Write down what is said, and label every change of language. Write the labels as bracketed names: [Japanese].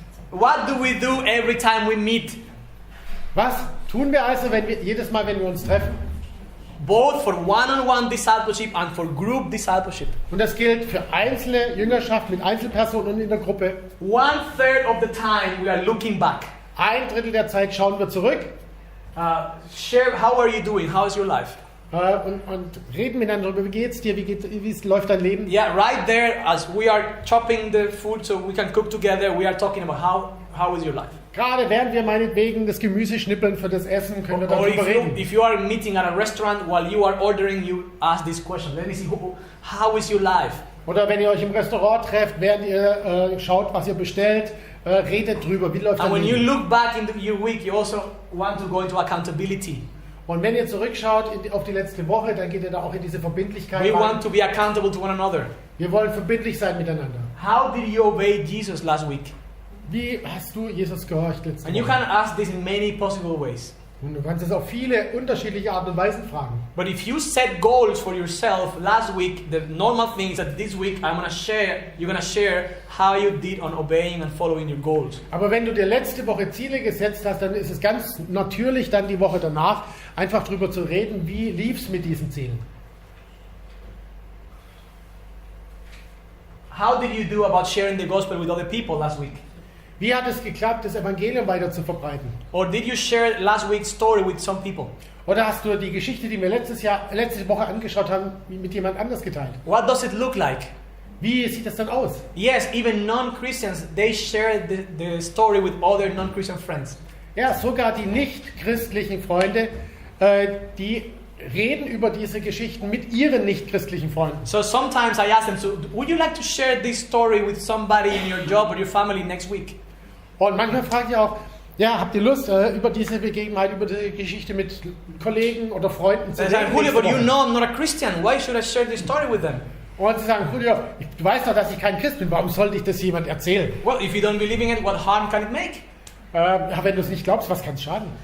[English] What do we do every time we meet? [German] Was tun wir also, jedes Mal, wenn wir uns treffen? [English] Both for one-on-one discipleship and for group discipleship. [German] Und das gilt für einzelne Jüngerschaft mit Einzelpersonen und in der Gruppe. [English] 1/3 of the time we are looking back. [German] 1/3 der Zeit schauen wir zurück. [English] Share, how are you doing? How is your life? [German] Und reden miteinander darüber, wie geht's dir, wie läuft dein Leben? [English] Yeah, right there as we are chopping the food so we can cook together, we are talking about how is your life? [German] Gerade während wir meinetwegen das Gemüse schnippeln für das Essen, können wir [English] Or [German] darüber reden. [English] if you are meeting at a restaurant while you are ordering, you ask this question. Let me see, how is your life? [German] Oder wenn ihr euch im Restaurant trefft, während ihr schaut, was ihr bestellt, redet drüber, wie läuft [English] And [German] das [English] when you [German] Leben. [English] look back into your week, you also want to go into accountability. [German] Und wenn ihr zurückschaut auf die letzte Woche, dann geht ihr da auch in diese Verbindlichkeit [English] We [German] rein. [English] want to be accountable to one another. [German] Wir wollen verbindlich sein miteinander. [English] How did you obey Jesus last week? [German] Wie hast du Jesus gehorcht letzte [English] And you [German] Woche? [English] can ask this in many possible ways. [German] Und du kannst es auf viele unterschiedliche Arten und Weisen fragen. [English] But if you set goals for yourself last week, the normal thing is that this week you're gonna share how you did on obeying and following your goals. [German] Aber wenn du dir letzte Woche Ziele gesetzt hast, dann ist es ganz natürlich dann die Woche danach einfach drüber zu reden, wie lief es mit diesen Zielen. [English] How did you do about sharing the gospel with other people last week? [German] Wie hat es geklappt, das Evangelium weiter zu verbreiten? [English] Or did you share last week's story with some people? [German] Oder hast du die Geschichte, die wir letzte Woche angeschaut haben, mit jemand anders geteilt? [English] What does it look like? [German] Wie sieht das dann aus? [English] Yes, even non-Christians, they share the story with other non-Christian friends. [German] Ja, sogar die nicht-christlichen Freunde, die reden über diese Geschichten mit ihren nicht-christlichen Freunden. [English] So sometimes I ask them, so would you like to share this story with somebody in your job or your family next week? [German] Und manchmal frage ich auch, ja, habt ihr Lust, über diese Begebenheit, über diese Geschichte mit Kollegen oder Freunden zu [English] They say, [German] reden? [English] Julio, [German] nächste [English] but you [German] Woche? [English] know I'm not a Christian. Why should I share this story with them? [German] Und sie sagen, Julio, du weißt doch, dass ich kein Christ bin, warum sollte ich das jemand erzählen? [English] Well, if you don't believe in it, what harm can it make? [German] Ja, wenn du es nicht glaubst, was kann es schaden?